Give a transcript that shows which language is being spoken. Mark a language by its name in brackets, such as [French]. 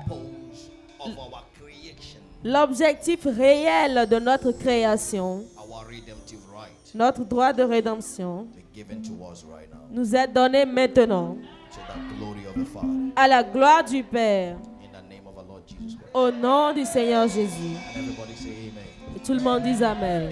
[English] purpose of our creation, [French] L'objectif réel de notre création, [English] our redemptive right, [French] notre droit de rédemption, [English] be given to us right now [French] nous est donné maintenant [English] to the glory of the Father. [French] à la gloire du Père, [English] In the name of our Lord Jesus Christ. [French] au nom du Seigneur Jésus. [English] And everybody say amen. [French] Et tout le monde dit Amen.